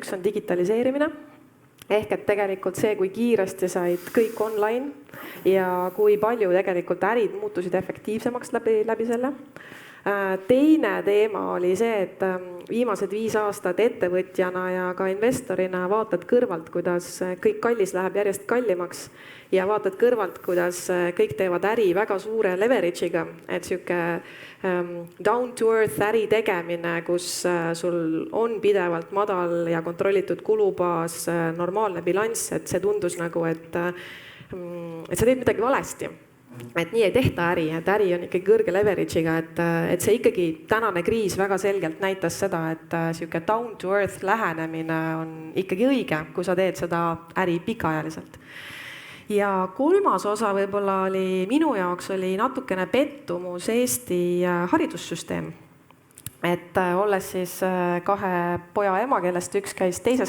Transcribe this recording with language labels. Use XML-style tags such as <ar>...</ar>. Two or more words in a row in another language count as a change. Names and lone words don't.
<et>Üks on digitaliseerimine. Ehk et tegelikult see, kui kiiresti said kõik online ja kui palju tegelikult ärid muutusid efektiivsemaks läbi selle. Teine teema oli see, et viimased 5 aastat ettevõtjana ja ka investorina vaatad kõrvalt, kuidas kõik kallis läheb järjest kallimaks ja vaatad kõrvalt, kuidas kõik teevad äri väga suure leverage'iga, et sihuke</et> <en>down to earth</en> <et>äri tegemine, kus sul on pidevalt madal ja kontrollitud kulubaas, normaalne bilanss, et see tundus nagu, et sa teed midagi valesti. Et nii ei tehta äri, et äri on ikkagi kõrge leverage'iga, et see ikkagi tänane kriis väga selgelt näitas seda, et sihuke</et> <en>down to earth</en> <et>lähenemine on ikkagi õige, kui sa teed seda äri pikaajaliselt. Ja 3. osa võib-olla oli minu jaoks oli natukene pettumus Eesti haridussüsteem. Et olles siis 2 poja ema, kellest üks käis 2.</et>